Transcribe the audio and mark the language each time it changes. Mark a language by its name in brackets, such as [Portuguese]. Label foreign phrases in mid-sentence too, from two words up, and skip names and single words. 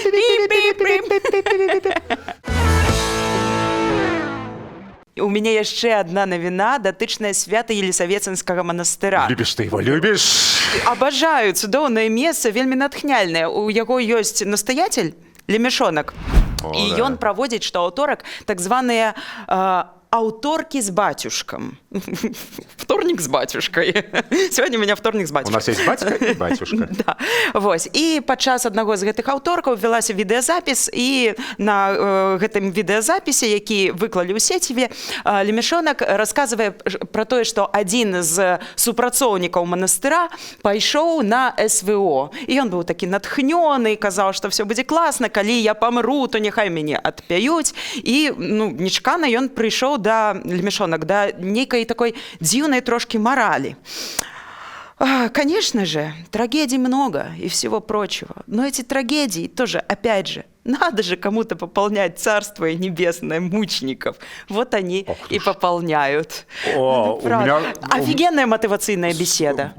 [Russian] У меня [Belarusian] яшчэ одна навіна, датычная Свята-Елісаветинскага манастыра. Любіш ты его, любіш? Абажаю, цудоўнае месца, вельмі натхняльнае. У яго ёсць настаятель, Лемешонак. І ён праводзіць штоаўторак так званыя аўторкі з бацюшкам. [Russian] Вторник с батюшкой. Сегодня у меня вторник с батюшкой. У нас есть батька и батюшка. [Belarusian] Да. Вось. І падчас аднаго з гэтых аўторкаў велася відэазапіс, і на гэтым відэазапісе, які выклалі ў сеціве, Лемешонак расказвае пра тое, што адзін з супрацоўнікаў манастыра пайшоў на СВО. І ён быў такі натхнёны, казаў, што все будзе класна, калі я памру, то няхай мяне адпяюць. І нечакана ён прыйшоў да Лемешонак, да нейкай такой дзіўнай трошки морали. [Russian] Конечно же, трагедий много и всего прочего. Но эти трагедии тоже, опять же, надо же кому-то пополнять царство небесное мучеников. Вот они и пополняют. Офигенная мотивационная беседа.